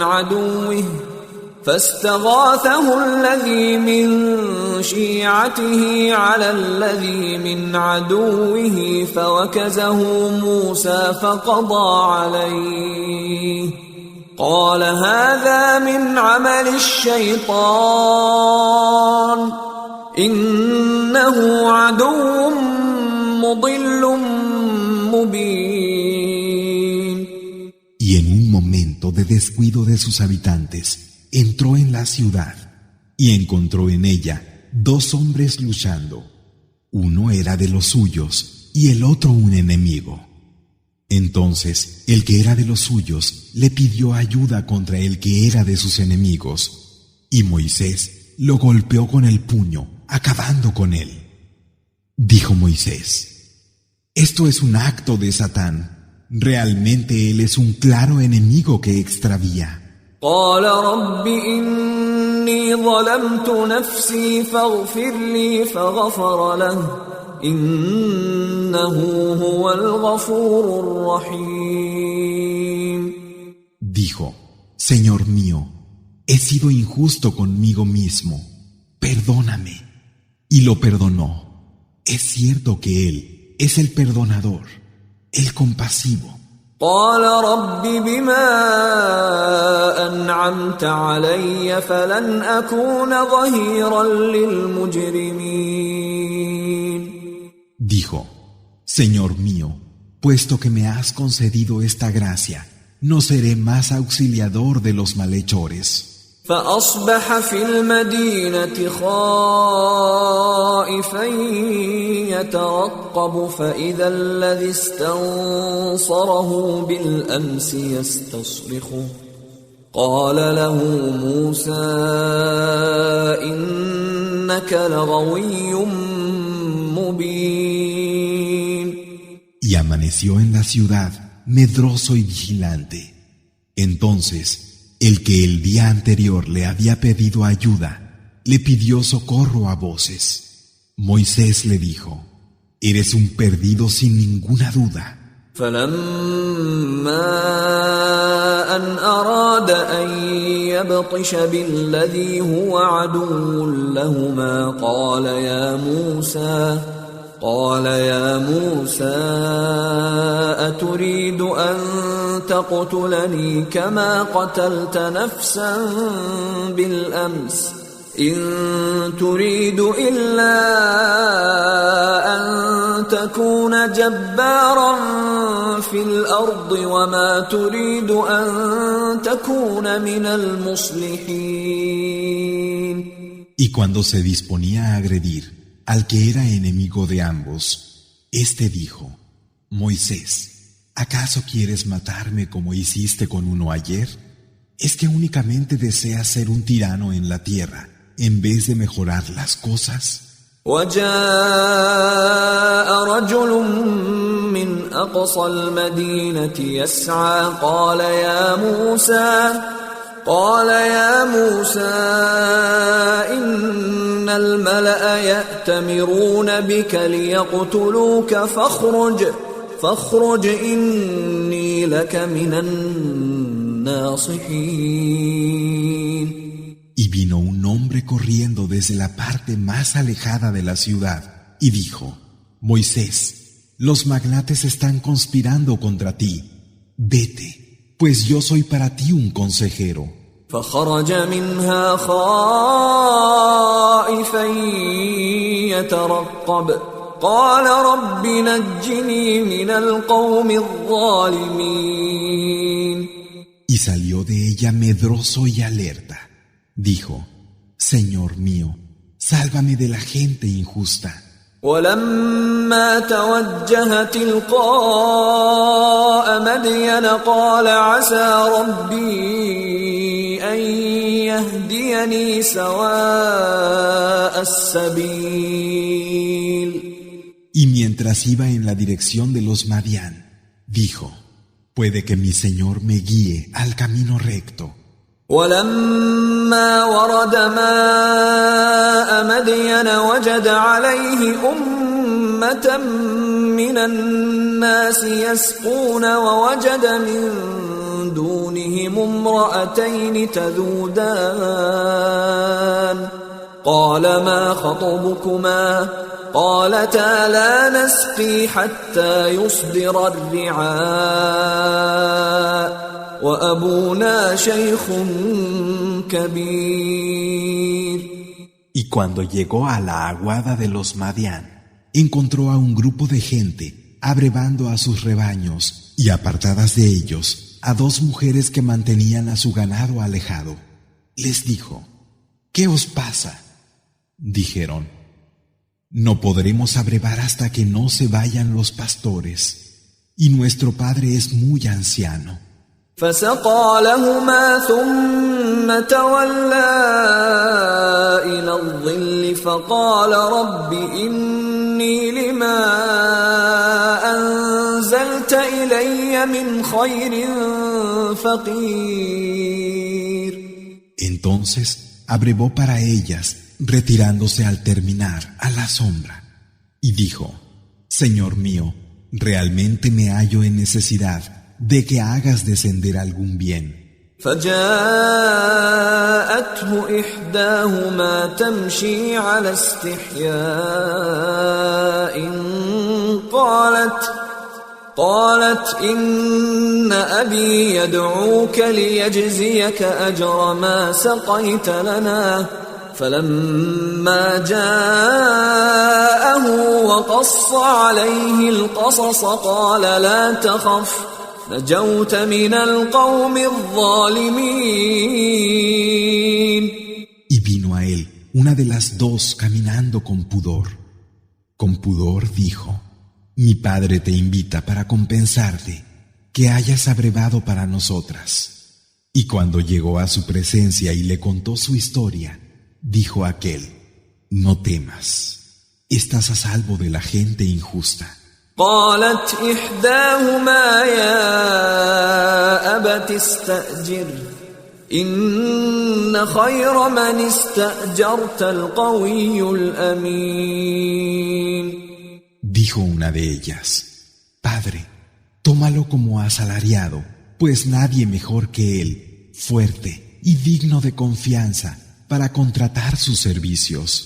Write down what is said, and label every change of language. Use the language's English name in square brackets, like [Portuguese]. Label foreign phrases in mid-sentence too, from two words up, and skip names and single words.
[Arabic] عدوه فاستغاثه الذي من شيعته على الذي من عدوه فوكزه موسى فقضى عليه قال هذا من عمل الشيطان إنه عدو مضل مبين. [Spanish] Y en un momento de descuido de sus habitantes, entró en la ciudad y encontró en ella dos hombres luchando. Uno era de los suyos y el otro un enemigo. Entonces el que era de los suyos le pidió ayuda contra el que era de sus enemigos, y Moisés lo golpeó con el puño, acabando con él. Dijo Moisés: esto es un acto de Satán. Realmente él es un claro enemigo que extravía. [Arabic] قال رب إني ظلمت نفسي فاغفر لي فغفر له إنه هو الغفور الرحيم. [Spanish] Dijo: Señor mío, he sido injusto conmigo mismo, perdóname. Y lo perdonó. Es cierto que él es el perdonador, el compasivo. [Arabic] قال رب بما أنعمت علي فلن أكون ظهيرا للمجرمين. [Spanish] Dijo: Señor mío, puesto que me has concedido esta gracia, no seré más auxiliador de los malhechores. [Arabic] فأصبح في المدينة خائفا يترقب فإذا الذي استنصره بالأمس يستصرخه قال له موسى إنك لغوي مبين. [Spanish] Y amaneció en la ciudad medroso y vigilante. Entonces el que el día anterior le había pedido ayuda, le pidió socorro a voces. Moisés le dijo: eres un perdido sin ninguna duda. [Arabic] فلما أن أراد أن يبطش بالذي هو عدو لهما قال يا موسى أتريد أن تقتلني كما قتلت نفسا بالأمس إن تريد إلا أن تكون جبارا في الأرض وما تريد أن تكون من المصلحين. [Spanish] Y cuando se disponía a agredir al que era enemigo de ambos, éste dijo: Moisés, ¿acaso quieres matarme como hiciste con uno ayer? ¿Es que únicamente deseas ser un tirano en la tierra en vez de mejorar las cosas? [Arabic] وجاء رجل من أقصى المدينة يسعى قال يا موسى إن الملأ يأتمرون بك ليقتلوك فاخرج إني لك من الناصحين. [Spanish] Y vino un hombre corriendo desde la parte más alejada de la ciudad y dijo: Moisés, los magnates están conspirando contra ti. Vete, pues yo soy para ti un consejero. [Arabic] فخرج منها خائفا يترقب قال رب نجني من القوم الظالمين. [Spanish] Y salió de ella medroso y alerta. Dijo: Señor mío, sálvame de la gente injusta. [Arabic] ولما توجه تلقاء مدين قال عسى ربي أن يهديني سواء السبيل. [Spanish] Y mientras iba en la dirección de los Madián, dijo: puede que mi Señor me guíe al camino recto. [Arabic] ولما ورد ماء مدين وجد عليه أمة من الناس يسقون ووجد من دونهم امرأتين تذودان قال ما خطبكما قالتا لا نسقي حتى يصدر الرعاء وأبونا شيخ كبير. [Spanish] Y cuando llegó a la aguada de los Madián, encontró a un grupo de gente abrevando a sus rebaños y apartadas de ellos a dos mujeres que mantenían a su ganado alejado. Les dijo: ¿qué os pasa? Dijeron: no podremos abrevar hasta que no se vayan los pastores, y nuestro padre es muy anciano. [Arabic] فسقى لهما ثم تولى إلى الظل فقال رب إني لما أنزلت إلي من خير فقير. [Spanish] Entonces abrevó para ellas, retirándose al terminar a la sombra, y dijo: Señor mío, realmente me hallo en necesidad de que hagas descender algún bien. [Arabic] فجاءته إحداهما تمشي على استحياء قالت إن أبي يدعوك ليجزيك أجر ما سقيت لنا فلما جاءه وقص عليه القصص قال لا تخف نجوت من القوم الظالمين. [Spanish] Y vino a él una de las dos caminando con pudor. Con pudor dijo: mi padre te invita para compensarte que hayas abrevado para nosotras. Y cuando llegó a su presencia y le contó su historia, dijo aquel: no temas, estás a salvo de la gente injusta. [Arabic] قالت إحداهما يا أبت استأجر إن خير من استأجرت القوي الأمين. [Spanish] Dijo una de ellas: Padre, tómalo como asalariado, pues nadie mejor que él, fuerte y digno de confianza, para contratar sus servicios.